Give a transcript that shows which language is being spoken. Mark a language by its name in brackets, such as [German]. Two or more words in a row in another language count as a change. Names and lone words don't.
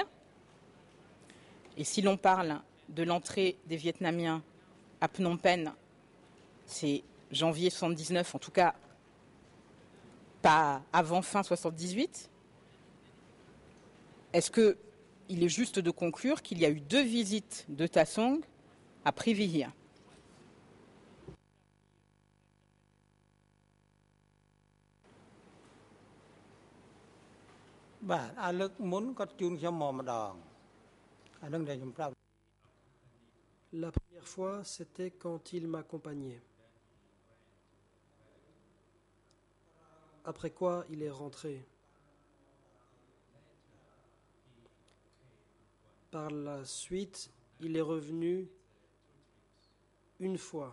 [French] Et si l'on parle de l'entrée des Vietnamiens à Phnom Penh, c'est janvier 79, en tout cas pas avant fin 78. Est-ce qu'il est juste de conclure qu'il y a eu 2 visites de Tassong à Privihir? [Khmer] បាទអាលើកមុនគាត់ជូនខ្ញុំមកម្ដងអានឹងដែលខ្ញុំប្រាប់ [French] La première fois, c'était quand il m'accompagnait. Après quoi, il est rentré. Par la suite, il est revenu une fois.